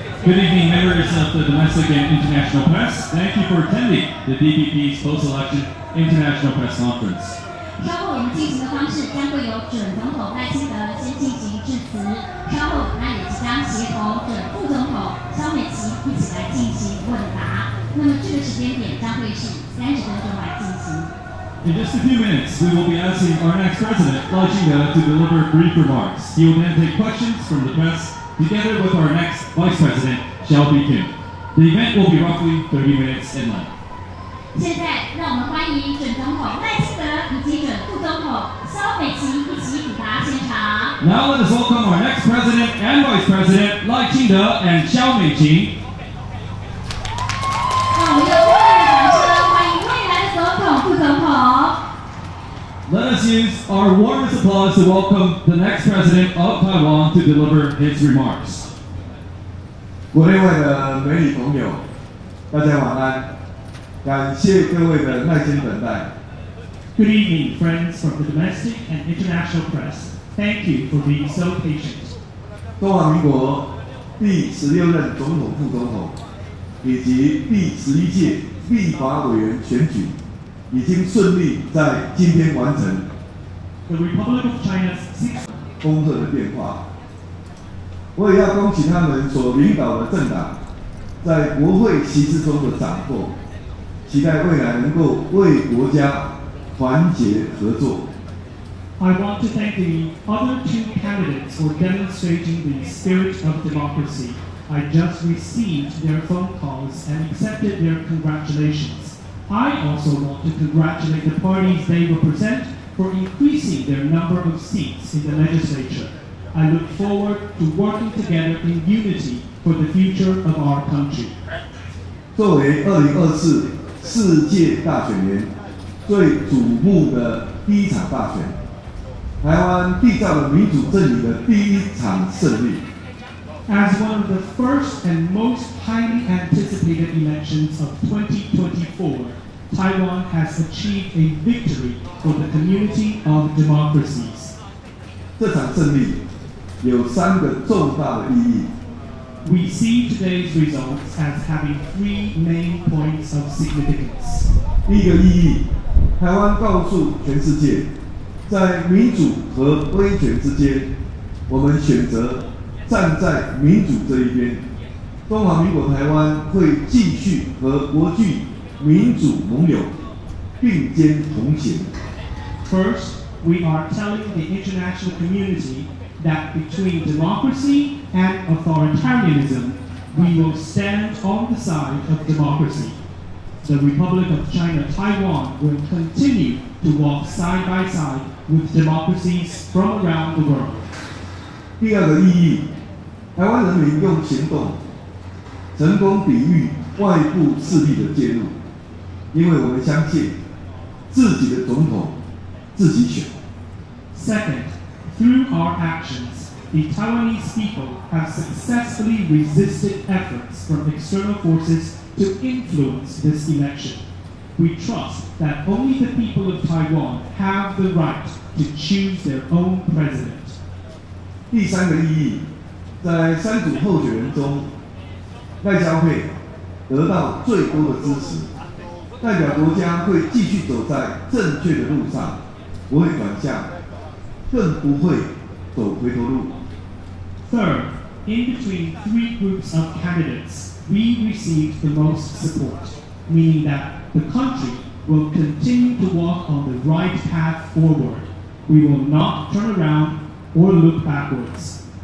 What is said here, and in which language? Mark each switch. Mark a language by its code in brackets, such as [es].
[en] Good evening, members of the domestic and international press. Thank you for attending the DPP's post-election international press conference. [zh] 稍后我们进行的方式将会由准总统赖清德先进行致辞，稍后他也即将协同准副总统萧美琴一起来进行问答。那么这个时间点将会是30分钟来进行。 [en] In just a few minutes, we will be asking our next president, Lai Ching-te, to deliver brief remarks. He will then take questions from the press, together with our next vice president, Xiao Bi-kim. The event will be roughly 30 minutes in length. [zh] 现在，让我们欢迎准总统赖清德以及准副总统萧美琴一起抵达现场。 [en] Now let us welcome our next president and vice president, Lai Ching-te and Xiao Mei-qing. [zh] 让我们用热烈的掌声欢迎未来的总统、副总统。 [en] Let us use our warmest applause to welcome the next president of Taiwan to deliver his remarks. [zh] 国内外的媒体朋友，大家晚安。感谢各位的耐心等待。 [en] Good evening, friends from the domestic and international press. Thank you for being so patient. [zh] 中华民国第16任总统、副总统以及第11届立法委员选举已经顺利在今天完成。 [en] The Republic of China's 6th [zh] 丰厚的变化，我也要恭喜他们所领导的政党在国会席次中的斩获。期待未来能够为国家团结合作。 [en] I want to thank the other two candidates for demonstrating the spirit of democracy. I just received their phone calls and accepted their congratulations. I also want to congratulate the parties they represent for increasing their number of seats in the legislature. I look forward to working together in unity for the future of our country. [zh] 作为2024世界大选年最瞩目的第一场大选，台湾缔造了民主阵营的第一场胜利。 [en] As one of the first and most highly anticipated elections of 2024, Taiwan has achieved a victory for the community of democracies. [zh] 这场胜利有3个重大的意义。 [en] We see today's results as having 3 main points of significance. [zh] 第一个意义，台湾告诉全世界，在民主和威权之间，我们选择站在民主这一边。中华民国台湾会继续和国际民主盟友并肩同行。 [en] First, we are telling the international community that between democracy and authoritarianism, we will stand on the side of democracy. The Republic of China, Taiwan will continue to walk side by side with democracies from around the world. [zh] 第二个意义，台湾人民用行动成功抵御外部势力的介入，因为我们相信自己的总统自己选。 [en] Second, through our actions, the Taiwanese people have successfully resisted efforts from external forces to influence this election. We trust that only the people of Taiwan have the right to choose their own president. [zh] 第3个意义，在3组候选人中，赖萧配得到最多的支持，代表国家会继续走在正确的路上，不会转向，更不会走回头路。 [en] Third, in between 3 groups of candidates, we received the most support, meaning that the country will continue to walk on the right path forward. We will not turn around or look backwards.